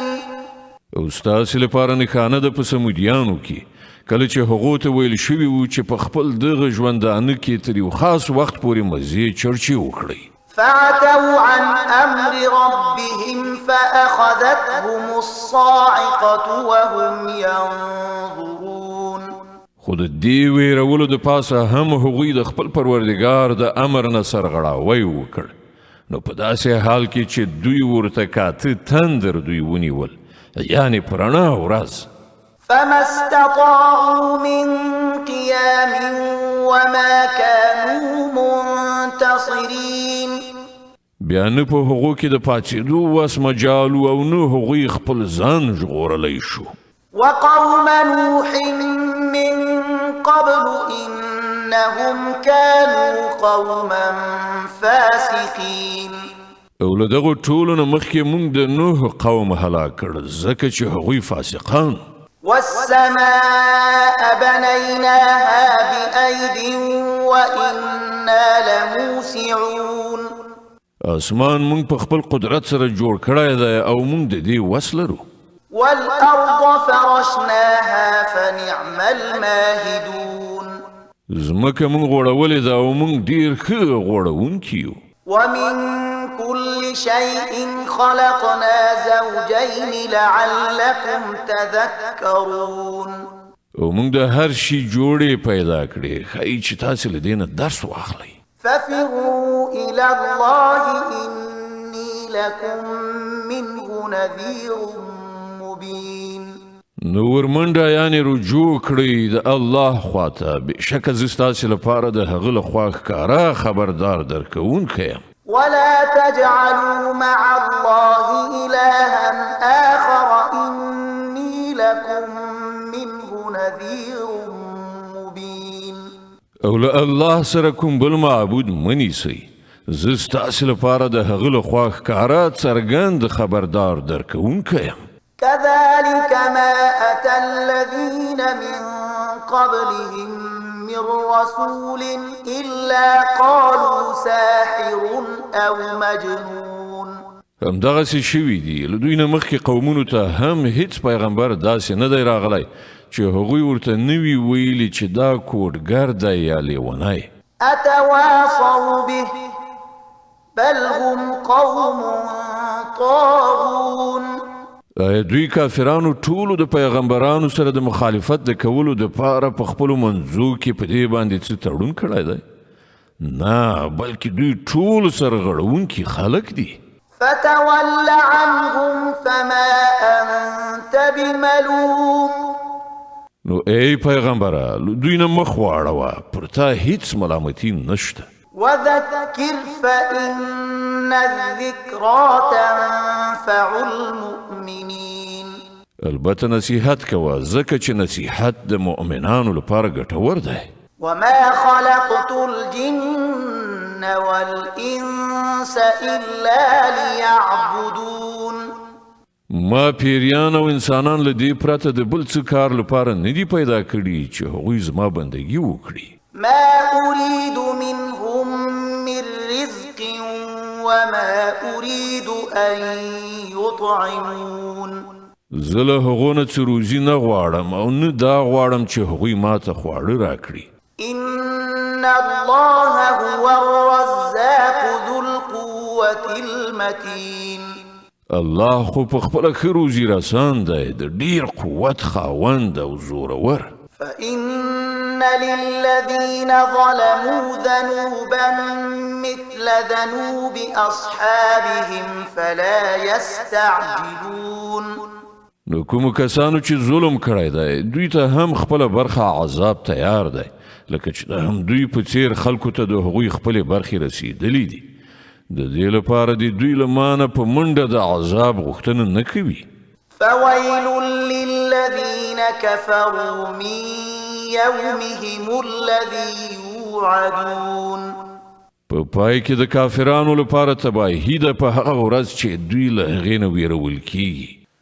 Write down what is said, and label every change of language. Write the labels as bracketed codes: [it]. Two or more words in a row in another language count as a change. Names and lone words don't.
[ps] او ستاسې لپاره نښانه ده په سمودیانو کې کله چې هغو ته ویل شوي وو چې په خپل دغه ژوندانه کې تر یو خاص وخت پورې مزې چرچې وکړئ. [ar] فعتوا عن أمر ربهم فأخذتهم الصاعقة وهم ينظرون. [ps] خو د دې ویرولو د پاسه هم هغوی د خپل پروردګار د امر نه سرغړاوی وکړ نو په داسې حال کې چې دوی ورته کاته تندر دوی ونیول یعنی په رڼا ورځ [ar] فما استطاعوا من قيام وما كانوا منتصرين [ps] بیا نه په هغو کې د پاڅېدو وس مجال او نه هغوی خپل ځان ژغورلی شو [ar] وقوم نوح من قبل إنهم كانوا قوما فاسقين [ps] او له دغو ټولو نه مخکې موږ د نوح قوم هلاک کړ ځکه چې هغوی فاسقان [ar] والسماء بنيناها بأيد وإنا لموسعون [ps] اسمان موږ په خپل قدرت سره جوړ کړی دی او موږ د دې وس لرو [ar] والأرض فرشناها فنعم الماهدون [ps] ځمکه موږ غوړولې ده او موږ ډېر ښه غوړونکي یو [ar] ومن كل شيء خلقنا زوجين لعلكم تذكرون [ps] او موږ د هر شي جوړې پیدا کړې ښایي چې تاسې له دې نه درس واخلئ [ar] ففروا إلى الله إني لكم منه نذير مبين [ps] نو ورمنډه یعنې رجوع کړئ د الله خواته بېشکه زه ستاسې لپاره د هغه له خوا ښکاره خبردار درکوونکی یم [ar] ولا تجعلوا مع الله إلها آخر إني لكم منه نذير مبين [ps] او له الله سره کوم بل معبود منیسئ زه ستاسې لپاره د هغه له خوا ښکاره څرګند خبردار درکوونکی یم [ar] كذلك ما أتى الذين من قبلهم من رسول إلا قالوا ساحر أو مجنون [ps] همدغسې شوي دي له دوی نه مخکې قومونو ته هم هیڅ پیغمبر داسې نه دی راغلی چې هغوی ورته نه وي ویلي چې دا کوډګر دی یا لیونی [ar] أتواصوا به بل هم قوم طاغون [ps] آیا دوی کافرانو ټولو د پیغمبرانو سره د مخالفت د کولو دپاره په خپلو منځو کې په دې باندې څه تړون کړی دی نه بلکې دوی ټول سرغړونکي خلک دي [ar] فتول عنهم فما أنت بملوم [ps] نو ای پیغمبره دوی نه مخ واړوه پر تا هیڅ ملامتي نشته [ar] وذكر فإن الذكرى تنفع المؤمنين [ps] البته نصیحت کوه ځکه چې نصیحت د مؤمنانو لپاره ګټور دی [ar] وما خلقت الجن والإنس إلا ليعبدون [ps] ما پیریان او انسانان له دې پرته د بل څه کار لپاره نه دي پیدا کړي چې هغوی زما بندګي وکړي [ar] ما أريد منهم من رزق وما أريد أن يطعمون [ps] زه له هغو نه څه روزي نه غواړم او نه دا غواړم چې هغوی ما ته خواړه راکړي [ar] إن الله هو الرزاق ذو القوة المتين [ps] الله خو په خپله ښه روزي رسان دی د ډېر قوت خاوند او زورور [ar] فإن للذين ظلموا ذنوبا مثل ذنوب أصحابهم فلا يستعجلون [ps] نو کومو کسانو چې ظلم کړی دی دوی ته هم خپله برخه عذاب تیار دی لکه چې د هم دوی په څیر خلکو ته د هغوی خپلې برخې رسیدلی دي د دې لپاره د دوی له مانه په منډه د عذاب غوښتنه نه کوي [ar] فويل للذين كفروا من يومهم الذي يوعدون [ps] په پای کې د کافرانو لپاره تباهي ده په هغه ورځ چې دوی له هغې نه ویرول کیږي